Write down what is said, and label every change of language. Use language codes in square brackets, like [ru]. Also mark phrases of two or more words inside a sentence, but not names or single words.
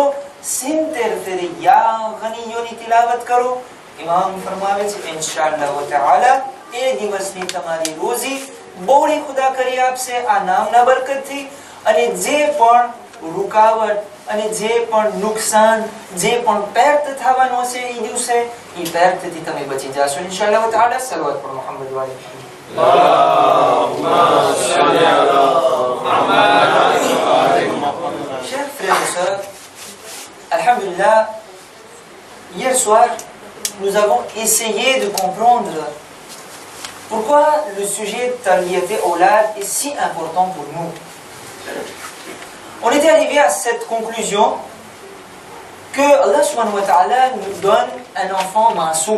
[gu] 70 ફેરે યા ગનીયોની તિલાવત કરો ઇમામ ફરમાવે છે [ar] إن شاء الله تعالى [gu] એ દિવસની તમારી રોજી બોડી ખુદા કરી આપશે આ નામના બરકતથી અને જે પણ રૂકાવટ અને જે પણ નુકસાન જે પણ પેર્ત થવાનો છે એ દિવસે એ પેર્તથી તમે બચી જાશો [ar] إن شاء الله تعالى [gu] સલવાત પર મુહમ્મદ વાલે [ar] اللهم صل على محمد. [fr] frères et sœurs, alhamdulillah, hier soir, nous avons essayé de comprendre pourquoi le sujet [ar] تربية أولاد [fr] est si important pour nous. On était arrivé à cette conclusion que [ar] الله سبحانه وتعالى [fr] nous donne un enfant ma'soum.